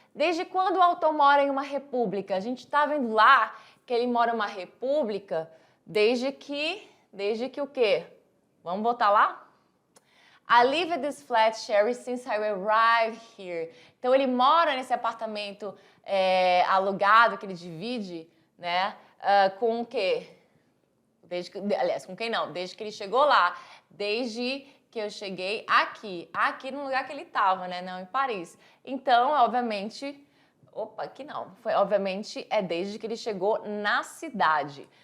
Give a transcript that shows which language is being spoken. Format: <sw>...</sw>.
<pt>Desde quando o autor mora em uma república? A gente está vendo lá que ele mora em uma república desde que o quê? Vamos voltar lá?</pt> <en>I live at this flat, Sherry, since I arrived here.</en> <pt>Então ele mora nesse apartamento alugado que ele divide, né? Com o quê? Aliás, com quem não? Desde que ele chegou lá. Desde que eu cheguei aqui no lugar que ele estava, né? Não em Paris. Então, obviamente, aqui não. Obviamente, desde que ele chegou na cidade.</pt>